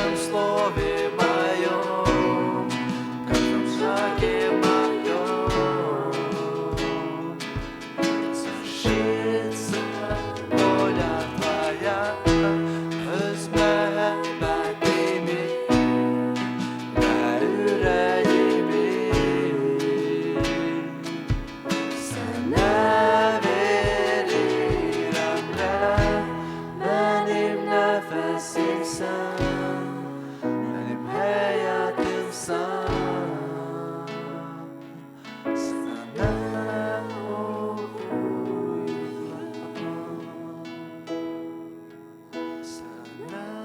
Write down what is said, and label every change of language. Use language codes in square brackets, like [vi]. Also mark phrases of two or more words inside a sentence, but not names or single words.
[ru] слове моем, в каждом шаге моем свершится воля Твоя. [az] Öz məhəbbətimi və ürəyimi sənə verirəm Rəbb. Mənim nəfəsimsən, mənim həyatımsan, sənə oxuyuram, sənə